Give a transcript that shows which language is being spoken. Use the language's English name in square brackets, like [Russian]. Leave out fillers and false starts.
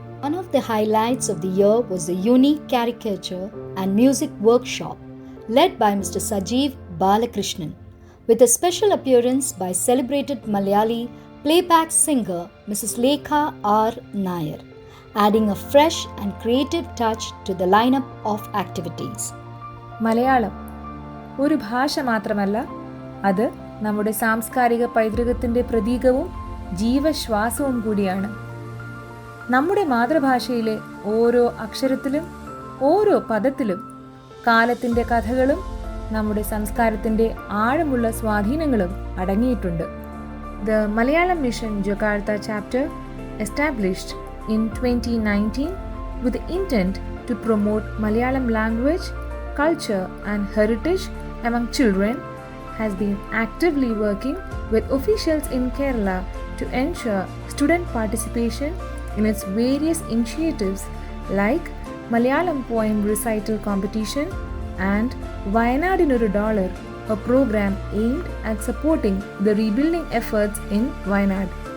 [English] One of the highlights of the year was the unique caricature and music workshop led by Mr. Sajeev Balakrishnan, with a special appearance by celebrated Malayali playback singer Mrs. Lekha R. Nair, adding a fresh and creative touch to the lineup of activities. [Malayalam] Malayalam ഒരു ഭാഷ മാത്രമല്ല, അത് നമ്മുടെ സാംസ്കാരിക പൈതൃകത്തിൻ്റെ പ്രതീകവും ജീവശ്വാസവും കൂടിയാണ്. നമ്മുടെ മാതൃഭാഷയിലെ ഓരോ അക്ഷരത്തിലും ഓരോ പദത്തിലും കാലത്തിൻ്റെ കഥകളും നമ്മുടെ സംസ്കാരത്തിൻ്റെ ആഴമുള്ള സ്വാധീനങ്ങളും അടങ്ങിയിട്ടുണ്ട്. [English] The Malayalam Mission Jakarta chapter, established in 2019 with the intent to promote Malayalam language, culture and heritage among children, has been actively working with officials in Kerala to ensure student participation in its various initiatives like Malayalam Poem Recital Competition and Wayanadinoru Dollar, a program aimed at supporting the rebuilding efforts in Wayanad.